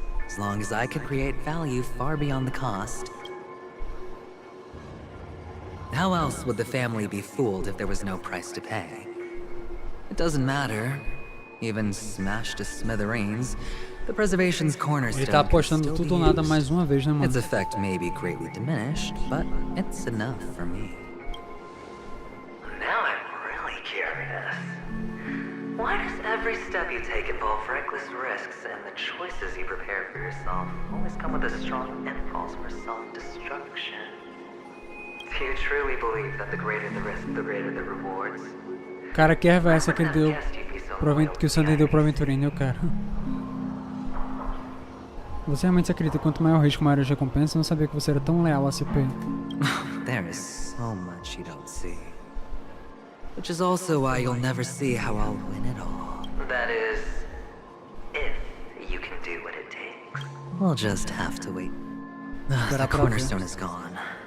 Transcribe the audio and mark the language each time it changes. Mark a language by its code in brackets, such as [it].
[en] As long as I could create value far beyond the cost. How else would the family be fooled if there was no price to pay? It doesn't matter. Even smashed to smithereens, the preservation's cornerstone [pt] Ele tá apostando tudo ou nada mais uma vez, né, mano? [en] Its effect may be greatly diminished, but it's enough for me. Now I'm really curious. Why does every step you take involve reckless risks, and the choices you prepare for yourself always come with a strong impulse for self-destruction? Do you truly believe that the greater the risk, the greater the rewards? [pt] Cara, que erva é essa que ele deu que o Sandy deu pro aventurino, eu quero. Você realmente acredita que quanto maior o risco, maior a recompensa? Eu não sabia que você era tão leal a CP. [en] There is so much you don't see. Which is also why you'll never see how I'll win it all. That is, if you can do what it takes. We'll just have to wait. The cornerstone is gone.